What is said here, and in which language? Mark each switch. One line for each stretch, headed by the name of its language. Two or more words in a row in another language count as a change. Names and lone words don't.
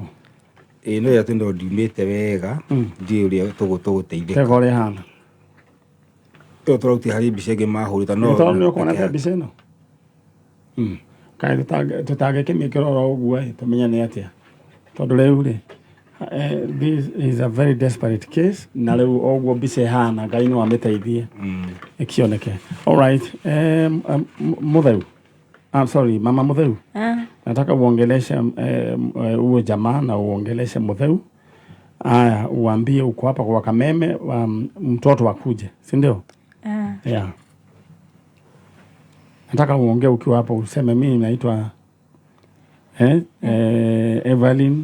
Kikuyu: No ya tũndo ndiumĩte wega ndiĩ ũrĩa tũgũteithĩka. Tega ũrĩa hana? Tũrauti harĩ mbica ĩngĩ mahũrĩta no nĩ ũkuona mbica ĩno? Kaĩ tũtangĩkĩmĩkĩra oro ũguo tũmenya nĩ atĩa tondũ rĩu rĩ
English: this is a very desperate case
Kikuyu: na rĩu ũguo mbica ihana Ngai no amĩteithie ĩkĩoneke.
English: Alright, Mutheu, I'm sorry,
Swahili: Mama Mutheu, nataka uongeleshe huyo jamaa na uongeleshe Mutheu Aya, uambie uko hapa kwa Kameme, mtoto akuje, si ndio?
English: Yeah.
Swahili: Nataka uongee ukiwa hapa useme mimi naitwa Evelyn.